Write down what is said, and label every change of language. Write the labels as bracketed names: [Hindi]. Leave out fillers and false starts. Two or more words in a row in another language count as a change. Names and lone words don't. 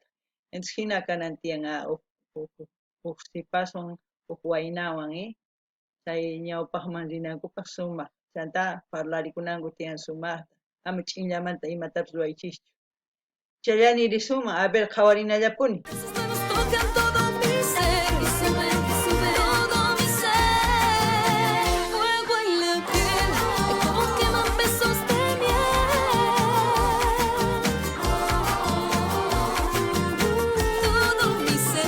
[Quechua] Entonces hina kanan tiyan huk sipawan huk waynawan chay ñawpaqman rinankupaq sumaq chanta parlarikunanku tiyan sumaqta ama ch'inllamanta imatapis ruwaychischu. Chayllani risuma [Spanish] a ver [Quechua] qhawarinallapuni. [Spanish] Sus manos tocan todo mi ser, y suben todo mi ser. Fuego en la piel, ay como queman besos de miel. Todo mi ser.